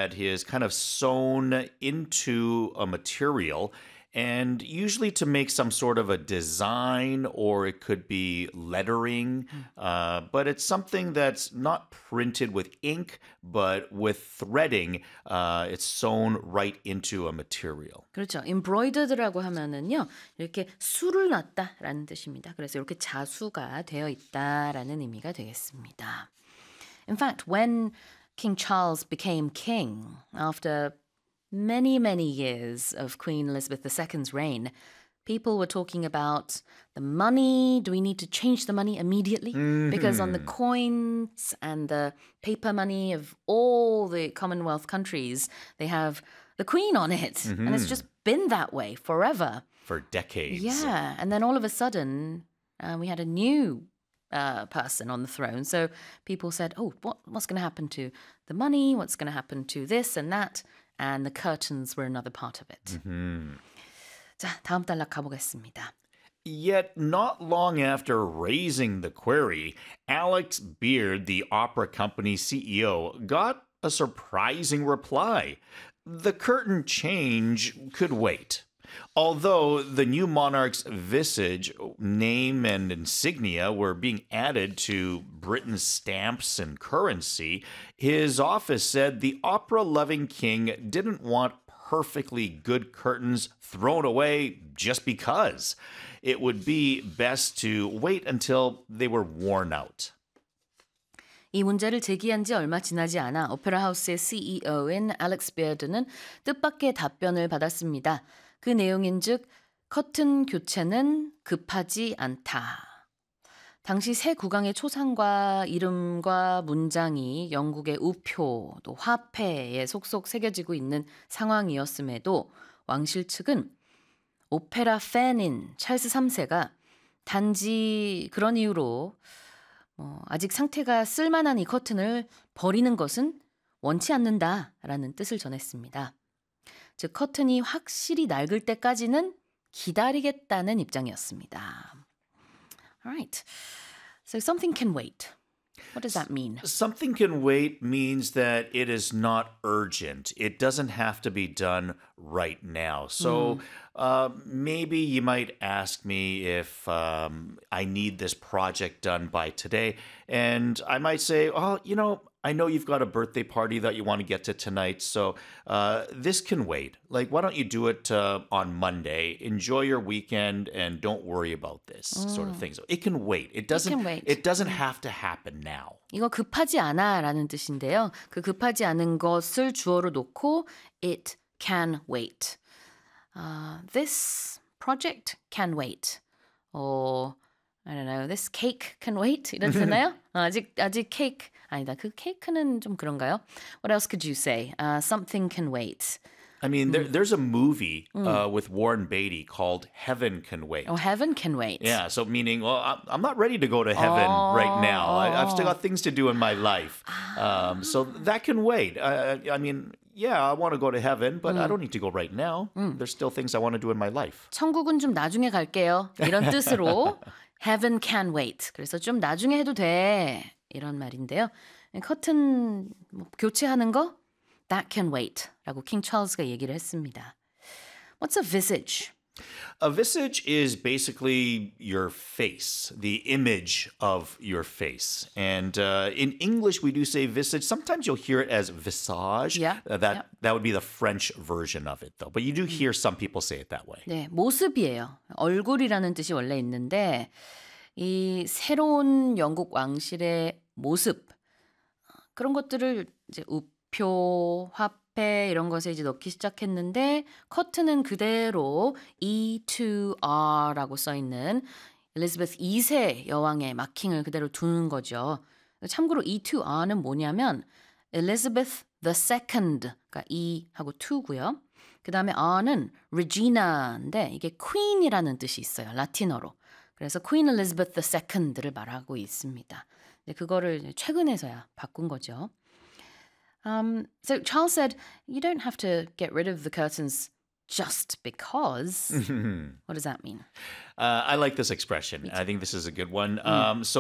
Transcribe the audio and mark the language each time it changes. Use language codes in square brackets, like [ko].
[en] that is kind of sewn into a material, and usually to make some sort of a design, or it could be lettering, but it's something that's not printed with ink, but with threading, it's sewn right into a material. [ko] 그렇죠. Embroidered라고 하면은요, 이렇게 수를 놨다라는 뜻입니다. 그래서 이렇게 자수가 되어 있다라는 의미가 되겠습니다. [en] In fact, when King Charles became king, after many, many years of Queen Elizabeth II's reign, people were talking about the money. Do we need to change the money immediately? Mm-hmm. Because on the coins and the paper money of all the Commonwealth countries, they have the Queen on it. Mm-hmm. And it's just been that way forever. For decades. Yeah. And then all of a sudden, we had a new person on the throne. So people said, oh, what's going to happen to the money? What's going to happen to this and that? And the curtains were another part of it. Mm-hmm. [ko] 자, 다음 단락 가보겠습니다. [en] Yet not long after raising the query, Alex Beard, the opera company CEO, got a surprising reply. The curtain change could wait. Although the new monarch's visage, name, and insignia were being added to Britain's stamps and currency, his office said the opera-loving king didn't want perfectly good curtains thrown away just because. It would be best to wait until they were worn out. [ko] 이 문제를 제기한 지 얼마 지나지 않아 오페라 하우스의 CEO인 알렉스 비어드는 뜻밖의 답변을 받았습니다. 그 내용인 즉, 커튼 교체는 급하지 않다. 당시 새 국왕의 초상과 이름과 문장이 영국의 우표 또 화폐에 속속 새겨지고 있는 상황이었음에도 왕실 측은 오페라 팬인 찰스 3세가 단지 그런 이유로 아직 상태가 쓸만한 이 커튼을 버리는 것은 원치 않는다라는 뜻을 전했습니다. 즉, 커튼이 확실히 낡을 때까지는 기다리겠다는 입장이었습니다. [en] Alright, so something can wait. What does that mean? Something can wait means that it is not urgent. It doesn't have to be done right now. So maybe you might ask me if I need this project done by today. And I might say, oh, you know, I know you've got a birthday party that you want to get to tonight. So this can wait. Like, why don't you do it on Monday? Enjoy your weekend and don't worry about this sort of thing. So it can wait. It doesn't have to happen now. [ko] 이거 급하지 않아라는 뜻인데요. 그 급하지 않은 것을 주어로 놓고 [en] it can wait. This project can wait. Or, I don't know, this cake can wait. [ko] 이랬잖아요. 아직 케이크. 아니다, 그 케이크는 좀 그런가요? [en] What else could you say? Something can wait. I mean, there's a movie with Warren Beatty called Heaven Can Wait. Oh, Heaven Can Wait. Yeah, so meaning, well, I'm not ready to go to heaven right now. I've still got things to do in my life. So that can wait. I mean, yeah, I want to go to heaven, but I don't need to go right now. There's still things I want to do in my life. [ko] 천국은 좀 나중에 갈게요. 이런 뜻으로 Heaven Can Wait. 그래서 좀 나중에 해도 돼. 이런 말인데요. 커튼 뭐, 교체하는 거? [en] That can wait. [ko] 라고 킹 찰스가 얘기를 했습니다. [en] What's a visage? A visage is basically your face, the image of your face. And in English, we do say visage. Sometimes you'll hear it as visage. Yeah. That would be the French version of it, though. But you do hear some people say it that way. [ko] 네, 모습이에요. 얼굴이라는 뜻이 원래 있는데 이 새로운 영국 왕실의 모습 그런 것들을 이제 우표, 화폐 이런 것에 이제 넣기 시작했는데 커튼은 그대로 E2R라고 써 있는 엘리자베스 2세 여왕의 마킹을 그대로 두는 거죠. 참고로 E2R는 뭐냐면 엘리자베스 [en] the second [ko] 그러니까 E하고 2고요. 그다음에 R는 Regina인데 이게 queen이라는 뜻이 있어요. 라틴어로. 그래서 Queen Elizabeth II를 말하고 있습니다. 그거를 최근에서야 바꾼 거죠. [en] So Charles said, you don't have to get rid of the curtains just because. What does that mean? I like this expression. I think this is a good one. So when you say just because, it basically it means when you have no reason.